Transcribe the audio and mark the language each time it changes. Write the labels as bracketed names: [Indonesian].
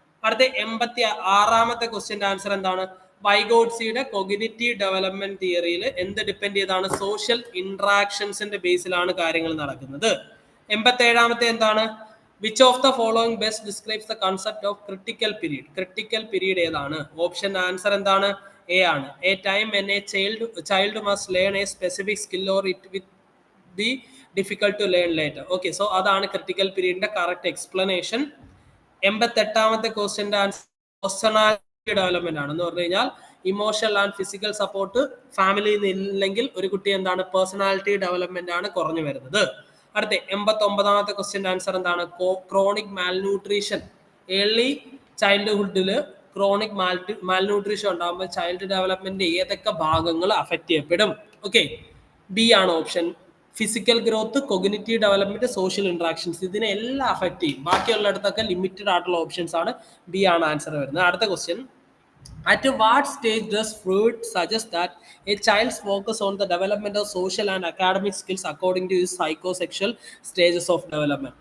[Malayalam] അടുത്ത 86ാമത്തെ ക്വസ്റ്റ്യന്റെ ആൻസർ എന്താണ്? വൈഗോട്സിയുടെ cognitive development തിയറിയിൽ എന്ത് ഡിപ്പെൻഡ് ചെയ്താണ്? സോഷ്യൽ ഇന്ററാക്ഷൻസിന്റെ ബേസിലാണ് കാര്യങ്ങൾ നടക്കുന്നത്. 87ാമത്തെ എന്താണ്? [English] Which of the following best describes the concept of critical period? [Malayalam] Critical period ഏതാണ്? ഓപ്ഷൻ ആൻസർ എന്താണ്? എ ആണ്. [English] A time when a child must learn a specific skill or it will be difficult to learn later. Okay, so [Malayalam] അതാണ് critical പീരീഡിന്റെ correct explanation. 88ാമത്തെ ക്വസ്റ്റ്യന്റെ answer personality development ആണ്. എന്ന് പറഞ്ഞു കഴിഞ്ഞാൽ emotional and physical support ഫാമിലിയിൽ നിന്ന് ഇല്ലെങ്കിൽ ഒരു കുട്ടി എന്താണ്, പേഴ്സണാലിറ്റി ഡെവലപ്മെന്റ് ആണ് കുറഞ്ഞു വരുന്നത്. അടുത്ത 89ാമത്തെ ക്വസ്റ്റ്യന്റെ ആൻസർ എന്താണ്? Chronic malnutrition. Early ചൈൽഡ്ഹുഡിൽ chronic malnutrition ഉണ്ടാകുമ്പോൾ ചൈൽഡ് ഡെവലപ്മെന്റ് ഏതൊക്കെ ഭാഗങ്ങൾ അഫക്റ്റ് ചെയ്യപ്പെടും? ഓക്കെ, ബി ആണ് option. Physical growth, cognitive development, social interactions, ഇതിനെല്ലാം അഫക്റ്റ് ചെയ്യും. ബാക്കിയുള്ളിടത്തൊക്കെ ലിമിറ്റഡ് ആയിട്ടുള്ള ഓപ്ഷൻസ് ആണ്. ബി ആണ് ആൻസർ വരുന്നത്. അടുത്ത question, [English] at what stage does Freud suggest that a child's focus on the development of social and academic skills according to his psychosexual stages of development?